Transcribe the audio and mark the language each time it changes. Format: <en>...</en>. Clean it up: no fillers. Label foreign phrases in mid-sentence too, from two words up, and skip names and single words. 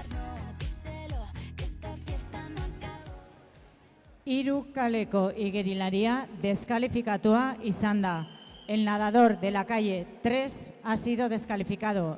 <es>No, díselo, que esta fiesta no acaba.</es> <eu>Hiru kaleko igerilaria deskalifikatua izan da.</eu> <es>El nadador de la calle 3 ha sido descalificado.</es>